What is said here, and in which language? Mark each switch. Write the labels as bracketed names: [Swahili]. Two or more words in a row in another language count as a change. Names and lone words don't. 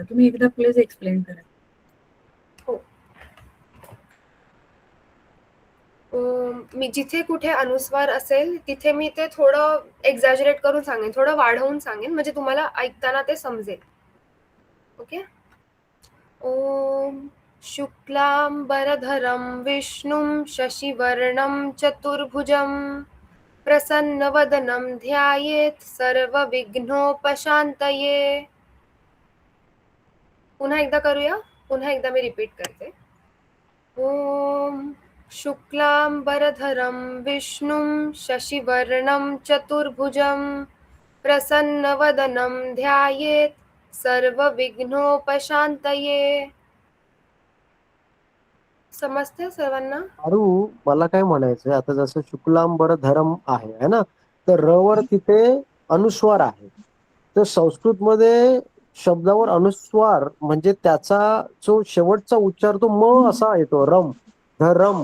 [Marathi] तुम्ही एकदा [English] please explain [Marathi] करा. मी जिथे कुठे अनुस्वार असेल तिथे मी ते थोडं एक्झॅजरेट करून सांगेन, थोडं वाढवून सांगेन, म्हणजे तुम्हाला ऐकताना ते समजेल. ओके. [Sanskrit] ओम शुक्लांबरधरं विष्णुं शशिवर्णं चतुर्भुजं प्रसन्नवदनं ध्यायेत् सर्वविघ्नोपशान्तये. [Marathi] पुन्हा एकदा करूया. पुन्हा एकदा मी रिपीट करते. [Sanskrit] ओम शुक्लांबरधरं विष्णुं शशिवर्णं चतुर्भुजं प्रसन्नवदनं ध्यायेत् सर्वविघ्नोपशान्तये. [Marathi] समजते सर्वांना? अरू, मला काय म्हणायचंय, आता जसं [Sanskrit] शुक्लांबर धरम [Marathi] आहे [Hindi] है ना, [Marathi] तर र वर तिथे अनुस्वार आहे. तर संस्कृत मध्ये शब्दावर अनुस्वार म्हणजे त्याचा जो शेवटचा उच्चार तो म असा येतो, रम, धरम.